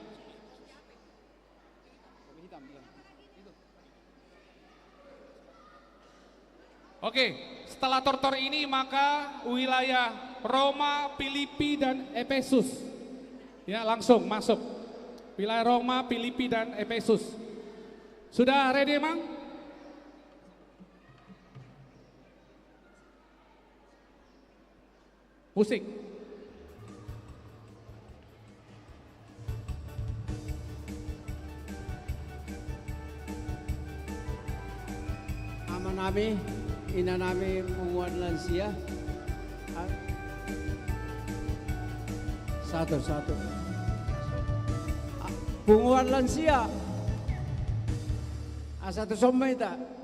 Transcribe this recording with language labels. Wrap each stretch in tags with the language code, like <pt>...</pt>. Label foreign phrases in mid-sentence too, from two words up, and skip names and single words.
<id>Oke, setelah tortor ini maka wilayah Roma, Filipi dan Efesus. Ya, langsung masuk. Wilayah Roma, Filipi dan Efesus. Sudah ready, Mang? Musik.</id> <bbc>Ama nami, ina nami</bbc> <id>penguat lansia. Satu. Penguat lansia. Satu somai tak.</id>